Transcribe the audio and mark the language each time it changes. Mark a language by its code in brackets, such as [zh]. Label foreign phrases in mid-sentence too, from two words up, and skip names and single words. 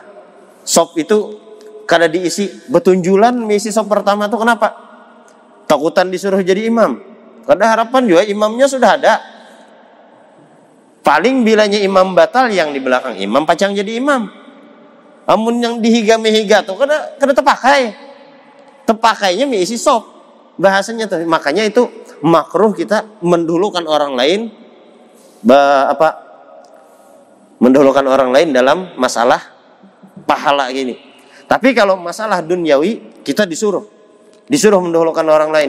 [bjn] Sop itu kada diisi betunjulan, misi sop pertama tuh kenapa? Takutan disuruh jadi imam. Kada harapan juga imamnya sudah ada. Paling bilanya imam batal yang di belakang imam pacang jadi imam. Amun yang dihiga-mihiga tuh kada terpakai. Terpakainya misi sop. [id] Bahasanya tuh makanya itu makruh kita mendahulukan orang lain mendahulukan orang lain dalam masalah pahala gini. Tapi kalau masalah duniawi kita disuruh mendahulukan orang lain.